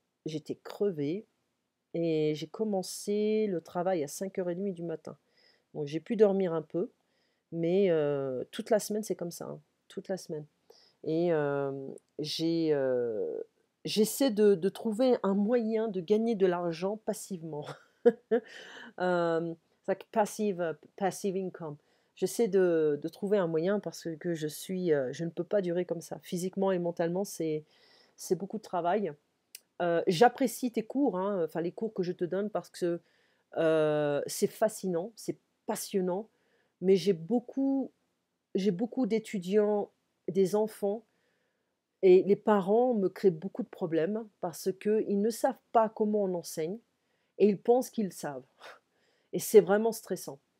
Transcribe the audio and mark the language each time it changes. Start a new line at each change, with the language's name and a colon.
French: j'étais crevée et j'ai commencé le travail à 5h30 du matin. Donc j'ai pu dormir un peu, mais toute la semaine, c'est comme ça, hein, toute la semaine. Et j'ai, j'essaie de trouver un moyen de gagner de l'argent passivement.
English: It's like passive income.
French: J'essaie de trouver un moyen parce que je ne peux pas durer comme ça. Physiquement et mentalement, c'est beaucoup de travail. J'apprécie tes cours, hein, enfin les cours que je te donne parce que, c'est fascinant, c'est passionnant, mais j'ai beaucoup d'étudiants, des enfants et les parents me créent beaucoup de problèmes parce qu'ils ne savent pas comment on enseigne et ils pensent qu'ils savent et c'est vraiment stressant.